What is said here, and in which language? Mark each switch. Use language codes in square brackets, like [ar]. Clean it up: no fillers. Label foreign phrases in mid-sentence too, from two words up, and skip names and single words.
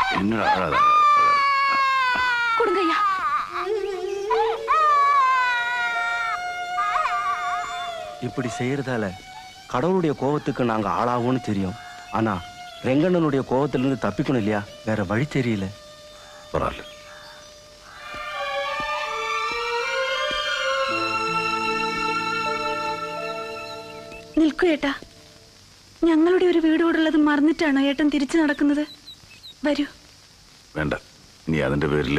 [ml] കുഞ്ഞിന് കൊടുങ്കയ്യ. [ta] இப்படி செய்யறதால கடவுளுடைய கோபத்துக்கு நாங்க ஆளாகும்னு தெரியும். ஆனா ரெங்கண்ணனுடைய கோபத்திலிருந்து தப்பிக்கணும் இல்லையா? வேற வழி தெரியல. பரவாயில்ல. [ml] നിൽക്കൂ ഏട്ടാ. ഞങ്ങളുടെ ഒരു വീടോടുള്ളത് മറന്നിട്ടാണോ ഏട്ടൻ തിരിച്ചു നടക്കുന്നത്? വരൂ. വേണ്ട, നീ അതിന്റെ പേരില്.